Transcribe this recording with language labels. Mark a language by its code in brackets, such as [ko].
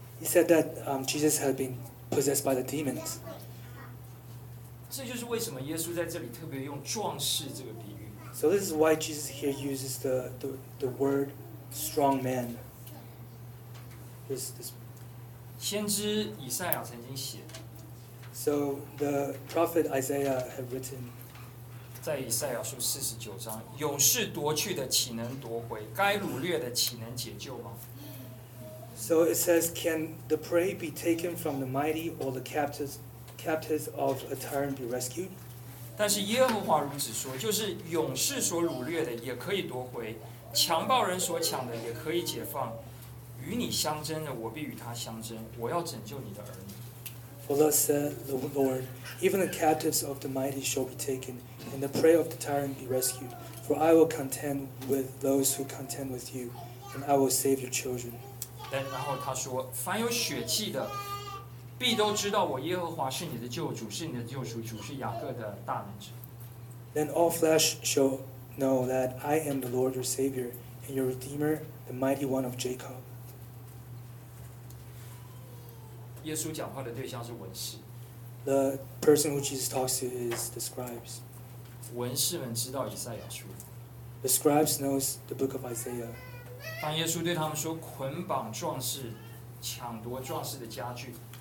[en] He said that Jesus had been possessed by the demons. [zh] 这就是为什么耶稣在这里特别用壮士这个比喻。 [en] So this is why Jesus here uses the word strong man. This [zh] 先知以赛亚曾经写。 [en] So the prophet Isaiah had written. [zh] 在以赛亚书四十九章，勇士夺去的岂能夺回？该掳掠的岂能解救吗？ [en] So it says, can the prey be taken from the mighty, or the captives of a tyrant be rescued? [zh] 但是耶和华如此说，就是勇士所掳掠的也可以夺回，强暴人所抢的也可以解放。与你相争的，我必与他相争。我要拯救你的儿女。 [en] For thus said the Lord, even the captives of the mighty shall be taken, and the prey of the tyrant be rescued. For I will contend with those who contend with you, and I will save your children. [zh] 然后他说，凡有血气的必都知道我耶和华是你的救主，是你的救赎主，是雅各的大能者。 [en] Then all flesh shall know that I am the Lord your Savior and your Redeemer, the mighty one of Jacob. [zh] 耶稣讲话的对象是文士。 [en] The person who Jesus talks to is the scribes. [zh] 文士们知道以赛亚书。 [en] The scribes knows the book of Isaiah. [zh] 当耶稣对他们说捆绑壮士抢夺壮士的家具